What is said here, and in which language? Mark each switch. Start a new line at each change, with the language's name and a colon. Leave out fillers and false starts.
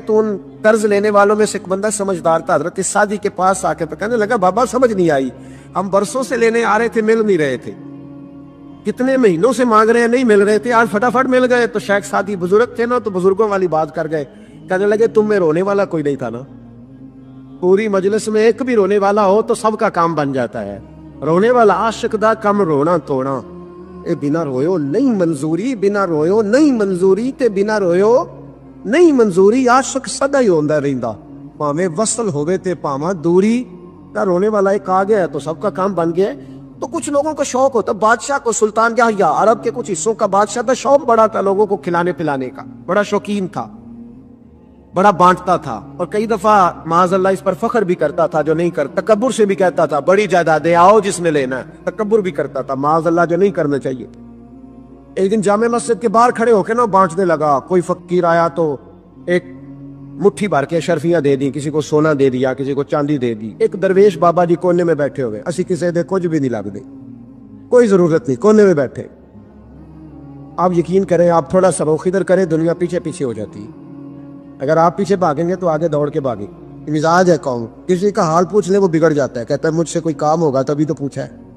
Urdu: تو ان قرض لینے والوں میں سے ایک بندہ سمجھدار تھا, حضرت سعدی کے پاس آ کے کہنے لگا بابا سمجھ نہیں آئی, ہم برسوں سے لینے آ رہے تھے, مل نہیں رہے تھے, کتنے مہینوں سے مانگ رہے ہیں نہیں مل رہے تھے, آج فٹافٹ مل گئے. تو شیخ سعدی بزرگ تھے نا, تو بزرگوں والی بات کر گئے. کہنے لگے تم میں رونے والا کوئی نہیں تھا نا, پوری مجلس میں ایک بھی رونے والا ہو تو سب کا کام بن جاتا ہے.
Punjabi: رونے والا عاشق دا کم رونا توڑا, اے بنا رویو نہیں منظوری, بنا رویو نہیں منظوری, تے بنا رویو نہیں منظوری. عاشق سدا ہی ہوندا رہندا, پاویں وصل ہوے تے پاواں دوری.
Urdu: تا رونے والا ایک آ گیا تو سب کا کام بن گیا. تو کچھ لوگوں کا شوق ہوتا, بادشاہ کو سلطان یحییٰ عرب کے کچھ حصوں کا بادشاہ تھا, شوق بڑا تھا لوگوں کو کھلانے پلانے کا, بڑا شوقین تھا, بڑا بانٹتا تھا. اور کئی دفعہ معاذ اللہ اس پر فخر بھی کرتا تھا جو نہیں کرتا, تکبر سے بھی کہتا تھا بڑی جائیدادیں آؤ جس نے لینا ہے, تکبر بھی کرتا تھا معاذ اللہ جو نہیں کرنا چاہیے. ایک دن جامع مسجد کے باہر کھڑے ہو کے نا بانٹنے لگا. کوئی فقیر آیا تو ایک مٹھی بھر کے اشرفیاں دے دی, کسی کو سونا دے دیا, کسی کو چاندی دے دی. ایک درویش بابا جی کونے میں بیٹھے ہوئے,
Punjabi: اسی کسی دے کچھ بھی نہیں لگ دے,
Urdu: کوئی ضرورت نہیں, کونے میں بیٹھے. آپ یقین کریں, آپ تھوڑا سا رخ ادھر کریں, دنیا پیچھے پیچھے ہو جاتی ہے. اگر آپ پیچھے بھاگیں گے تو آگے دوڑ کے بھاگیں. مزاج ہے قوم, کسی کا حال پوچھ لیں وہ بگڑ جاتا ہے, کہتا ہے مجھ سے کوئی کام ہوگا تبھی تو پوچھا ہے.